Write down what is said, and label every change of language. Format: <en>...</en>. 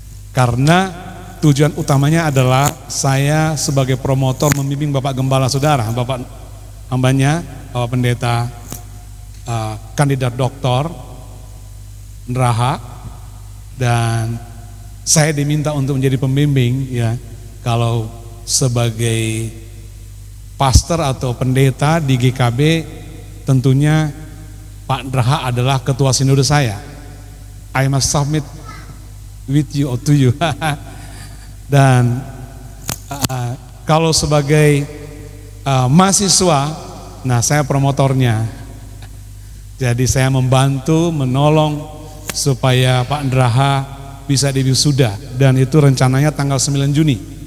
<id>Karena tujuan utamanya adalah saya sebagai promotor membimbing Bapak Gembala saudara, Bapak hambanya, Bapak Pendeta kandidat doktor Neraha. Dan saya diminta untuk menjadi pembimbing ya. Kalau sebagai pastor atau pendeta di GKB, tentunya Pak Neraha adalah ketua sinode saya.</id> <en>I must submit with you or to you.</en> <id>Dan kalau sebagai mahasiswa, nah saya promotornya. Jadi saya membantu, menolong supaya Pak Neraha bisa diwisuda, dan itu rencananya tanggal 9 Juni.</id>